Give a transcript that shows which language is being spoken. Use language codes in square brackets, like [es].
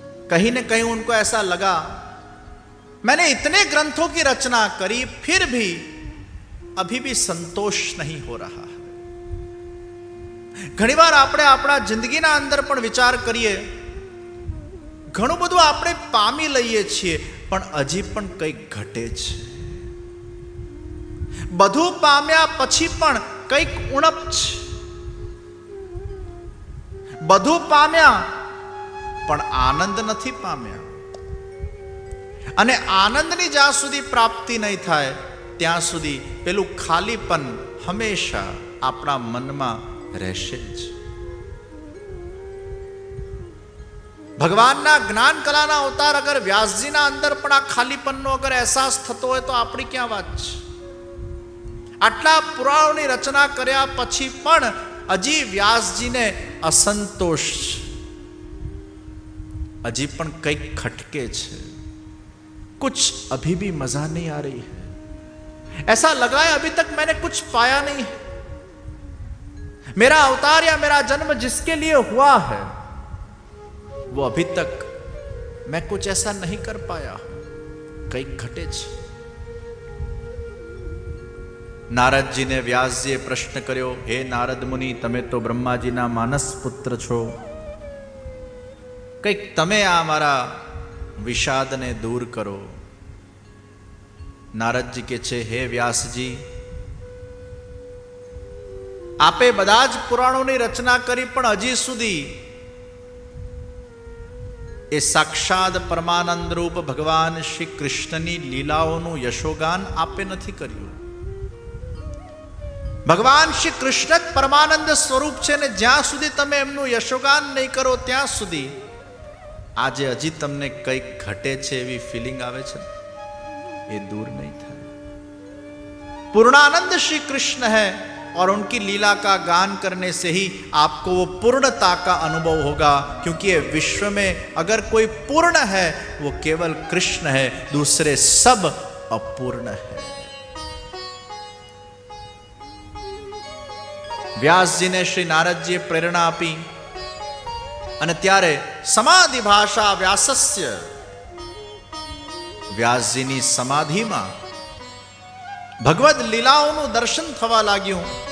[hi] कहीं न कहीं उनको ऐसा लगा, मैंने इतने ग्रंथों की रचना करी, फिर भी अभी भी संतोष नहीं हो रहा. [gu] घणी बार આપણે આપણા જિંદગીના અંદર પણ વિચાર કરીએ, ઘણું બધું આપણે પામી લઈએ છીએ, પણ હજી પણ કંઈક ઘટે છે. બધું પામ્યા પછી પણ કંઈક ઉણપ છે. બધું પામ્યા પણ આનંદ નથી પામ્યા, અને આનંદની જ્યાં સુધી પ્રાપ્તિ નહીં થાય ત્યાં સુધી પેલું ખાલીપન હંમેશા આપણા મનમાં રહેશે જ. ભગવાનના જ્ઞાન કલાના અવતાર અગર વ્યાસજીના અંદર પણ આ ખાલીપનનો અગર અહેસાસ થતો હોય તો આપણી ક્યાં વાત છે? આટલા પુરાણોની રચના કર્યા પછી પણ હજી વ્યાસજીને असंतोष, अजी पण कई खटके छे, [hi] कुछ अभी भी मजा नहीं आ रही है, ऐसा लगा है अभी तक मैंने कुछ पाया नहीं है, मेरा अवतार या मेरा जन्म जिसके लिए हुआ है वो अभी तक मैं कुछ ऐसा नहीं कर पाया, [gu] कई घटे छे. નારદજીને વ્યાસજીએ પ્રશ્ન કર્યો, હે નારદ મુનિ, તમે તો બ્રહ્માજીના માનસ પુત્ર છો, કંઈક તમે આ મારા વિષાદને દૂર કરો. નારદજી કે છે, હે વ્યાસજી, આપે બધા જ પુરાણોની રચના કરી, પણ હજી સુધી એ સાક્ષાત પરમાનંદ રૂપ ભગવાન શ્રી કૃષ્ણની લીલાઓનું યશોગાન આપે નથી કર્યું. ભગવાન શ્રી કૃષ્ણ જ પરમાનંદ સ્વરૂપ છે ને જ્યાં સુધી તમે એમનું યશોગાન નહીં કરો ત્યાં સુધી આજે હજી તમને કંઈક ઘટે છે એવી ફિલિંગ આવે છે, એ દૂર नहीं થાય. [hi] पूर्णानंद श्री कृष्ण है और उनकी लीला का गान करने से ही आपको वो पूर्णता का अनुभव होगा, क्योंकि ये विश्व में अगर कोई पूर्ण है वो केवल कृष्ण है, दूसरे सब अपूर्ण है. [gu] વ્યાસજીને શ્રી નારદજીએ પ્રેરણા આપી અને ત્યારે સમાધિ ભાષા વ્યાસસ્ય, વ્યાસજીની સમાધિમાં ભગવદ લીલાઓનું દર્શન થવા લાગ્યું.